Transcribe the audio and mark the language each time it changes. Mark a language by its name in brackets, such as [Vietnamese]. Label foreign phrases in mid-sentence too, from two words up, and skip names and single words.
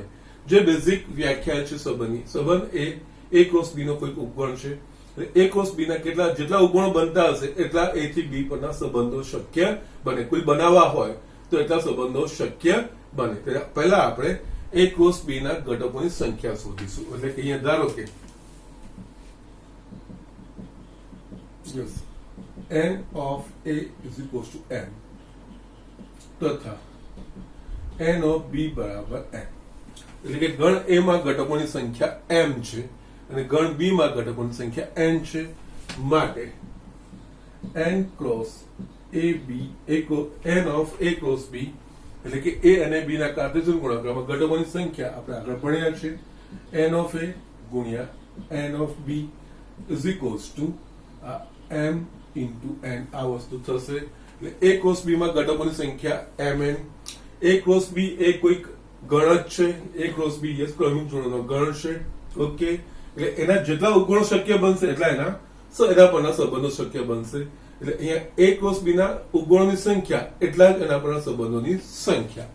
[Gujarati] જે બેઝિક વ્યાખ્યા છે સંબંધની, સંબંધ એ ક્રોસ બી નો કોઈક ઉપગણ છે, એ ક્રોસ બી ના કેટલા જેટલા ઉપગણો બનતા હશે એટલા એ થી બી પરના સંબંધો શક્ય બને. કોઈ બનાવવા હોય તો એટલા સંબંધો શક્ય બને. પહેલા આપણે એ ક્રોસ બી ના ઘટકોની સંખ્યા શોધીશું. એટલે કે અહીંયા ધારો કે [English] yes n of a is equals to n [Gujarati] તથા n of b બરાબર n, એટલે કે ગણ એ માં ઘટકોની સંખ્યા m છે અને ગણ બી માં ઘટકોની સંખ્યા n છે, માટે n ક્રોસ a b [English] n of a [Gujarati] ક્રોસ b એટલે કે a અને b ના કાર્ટેશિયન ગુણાકારમાં ઘટકોની સંખ્યા આપણે આગળ ભણ્યા છે, [English] n of a ગુણ્યા n of b is equals to m into n [Gujarati] આ વસ્તુ થશે. એટલે a ક્રોસ b માં ઘટકોની સંખ્યા mn, a ક્રોસ b એ કોઈક ગણ જ છે, a ક્રોસ b યસ ક્રમિક ગણ છે. ઓકે, એટલે એના જેટલા ઉપગણો શક્ય બનશે એટલા એના પરના સંબંધો શક્ય બનશે. એટલે અહીંયા a ક્રોસ b ના ઉપગણોની સંખ્યા એટલા જ એના પરના સંબંધોની સંખ્યા.